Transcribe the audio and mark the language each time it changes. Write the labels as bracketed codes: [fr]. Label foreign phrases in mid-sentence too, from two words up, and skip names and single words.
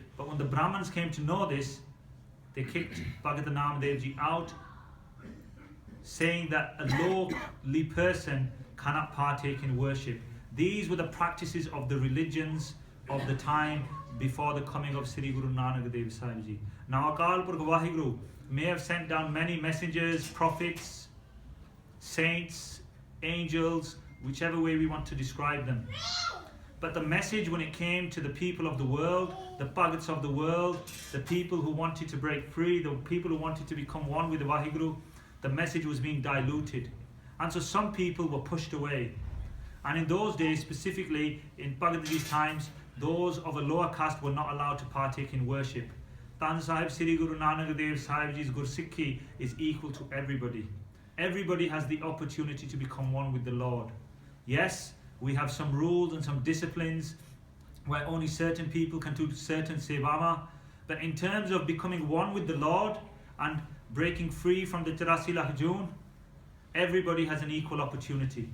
[en] But when the Brahmins came to know this, they kicked Bhagat Nam Dev Ji out, saying that a lowly person cannot partake in worship. These were the practices of the religions of the time before the coming of Sri Guru Nanak Dev Sahib Ji. Now Akal Purkh Vaheguru may have sent down many messengers, prophets, saints, angels, whichever way we want to describe them. But the message when it came to the people of the world, the Bhagats of the world, the people who wanted to break free, the people who wanted to become one with the Vaheguru, the message was being diluted. And so some people were pushed away. And in those days, specifically in Bhagat Ji's times, those of a lower caste were not allowed to partake in worship. Dhan Sahib Sri Guru Nanak Dev Sahib Ji's Gursikhi is equal to everybody. Everybody has the opportunity to become one with the Lord. Yes, we have some rules and some disciplines where only certain people can do certain sevama, but in terms of becoming one with the Lord and breaking free from the 84 [pa] ਲੱਖ ਜੂਨ, [en] everybody has an equal opportunity.